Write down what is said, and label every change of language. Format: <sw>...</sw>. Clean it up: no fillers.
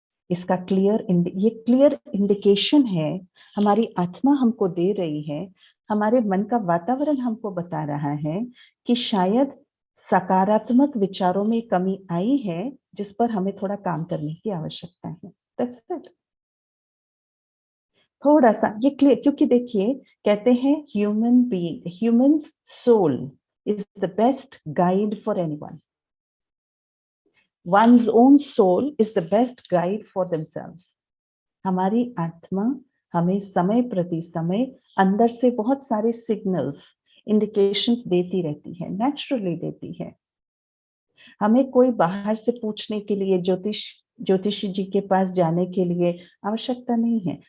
<hi>इसका ये clear indication है, हमारी आत्मा हमको दे रही है, हमारे मन का वातावरण हमको बता रहा है कि शायद सकारात्मक विचारों में कमी आई है, जिस पर हमें थोड़ा काम करने की आवश्यकता है।</hi> <en>That's it.</en> <hi>थोड़ा सा ये क्लियर, क्योंकि देखिए कहते हैं</hi> <en>Human soul is the best guide for anyone. one's own soul is the best guide for themselves.</en> <hi>हमारी आत्मा हमें समय प्रति समय अंदर से बहुत सारे सिग्नल्स, इंडिकेशंस देती रहती है, नेचुरली देती है। हमें कोई बाहर से पूछने के लिए, ज्योतिषी जी के पास जाने के लिए आवश्यकता नहीं है।</hi>